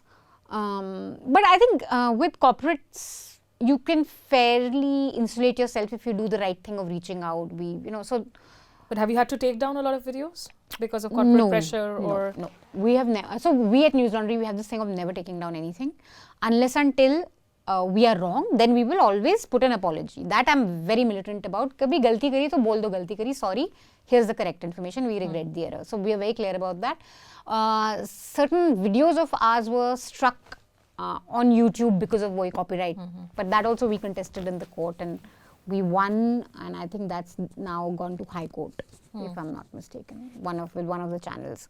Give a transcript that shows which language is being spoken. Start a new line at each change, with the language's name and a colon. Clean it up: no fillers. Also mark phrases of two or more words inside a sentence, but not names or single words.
English: But I think with corporates, you can fairly insulate yourself if you do the right thing of reaching out. But have you had to take down a lot of videos because of corporate pressure or? No, we have never. So we at Newslaundry, we have this thing of never taking down anything unless until we are wrong, then we will always put an apology. That I'm very militant about.
Hindi: Kabhi galti kari to bol do galti kari.
English: Sorry, here's the correct information. We regret the error. So we are very clear about that. Certain videos of ours were struck on YouTube because of copyright. But that also we contested in the court and we won. And I think that's now gone to High Court, if I'm not mistaken, with one of the channels.